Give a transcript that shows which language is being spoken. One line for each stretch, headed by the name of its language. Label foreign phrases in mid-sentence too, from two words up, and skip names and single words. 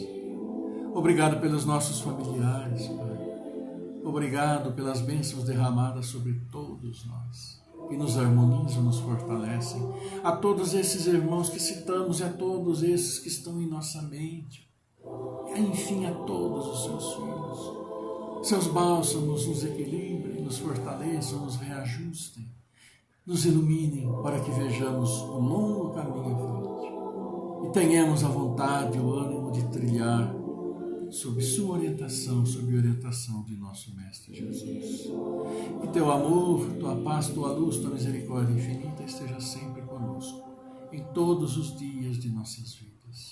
Portuguese: Obrigado pelos nossos familiares, Pai. Obrigado pelas bênçãos derramadas sobre todos nós, que nos harmonizam, nos fortalecem. A todos esses irmãos que citamos e a todos esses que estão em nossa mente. E, enfim, a todos os seus filhos. Seus bálsamos nos equilibrem, nos fortaleçam, nos reajustem, nos iluminem para que vejamos um longo caminho à frente e tenhamos a vontade e o ânimo de trilhar sob sua orientação, sob a orientação de nosso Mestre Jesus. Que teu amor, tua paz, tua luz, tua misericórdia infinita esteja sempre conosco, em todos os dias de nossas vidas.